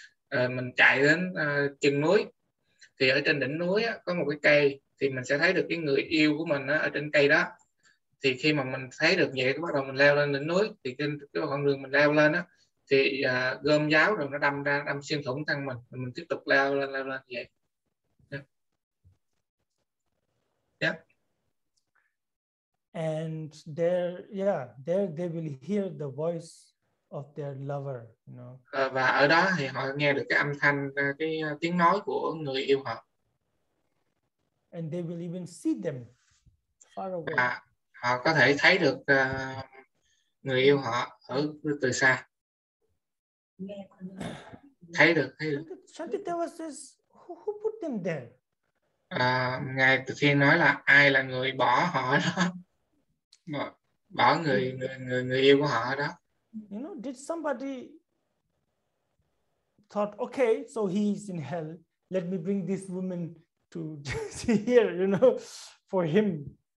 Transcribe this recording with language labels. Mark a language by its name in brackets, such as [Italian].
[Vietnamese] Mình chạy đến chân núi, thì ở trên đỉnh núi á, có một cái cây, thì mình sẽ thấy được cái người yêu của mình á, ở trên cây đó. Thì khi mà mình thấy được vậy, bắt đầu mình leo lên đỉnh núi, thì trên cái con đường mình leo lên á, thì gươm giáo rồi nó đâm xuyên thủng thân mình tiếp tục leo lên vậy. [English] Yeah. And there they will hear the voice of their lover, you know. [Vietnamese] Và ở đó thì họ nghe được cái âm thanh, cái tiếng nói của người yêu họ. [English] And they will even see them far away. [Vietnamese] Họ có thể thấy được người yêu họ ở từ xa. Thấy được. [English] Shantideva says, who put them there? [Vietnamese] Ngài Từ Thiên nói là ai là người bỏ họ đó, bỏ người yêu của họ đó. [English] You know, did somebody thought, okay, so he's in hell. Let me bring this woman to here, you know, for him.